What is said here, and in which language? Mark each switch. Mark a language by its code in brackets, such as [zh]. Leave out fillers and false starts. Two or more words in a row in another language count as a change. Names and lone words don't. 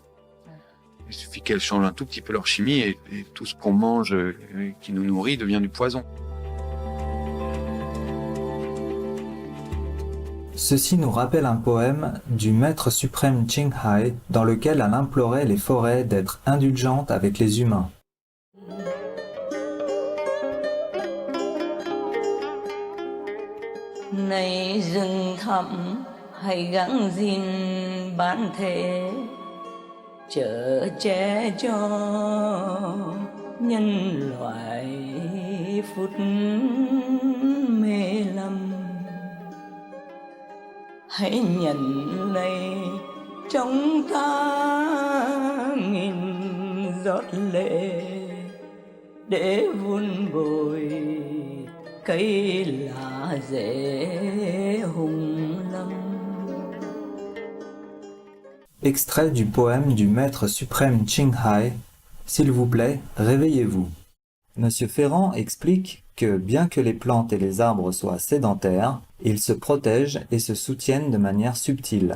[fr] Il suffit qu'elles changent un tout petit peu leur chimie et tout ce qu'on mange qui nous nourrit devient du poison. Ceci nous rappelle un poème du maître suprême Ching Hai dans lequel elle implorait les forêts d'être indulgentes avec les humains. [vi] Này rừng thẳm hãy gắng gìn bản thể, chở che cho nhân loại phút mê lầm. Hãy nhận lấy trong ta nghìn giọt lệ để vun bồi cây lá rễ hùng lâm. [fr] Extrait du poème du maître suprême Ching Hai. S'il vous plaît, réveillez-vous. Monsieur Ferrand explique que bien que les plantes et les arbres soient sédentaires, ils se protègent et se soutiennent de manière subtile.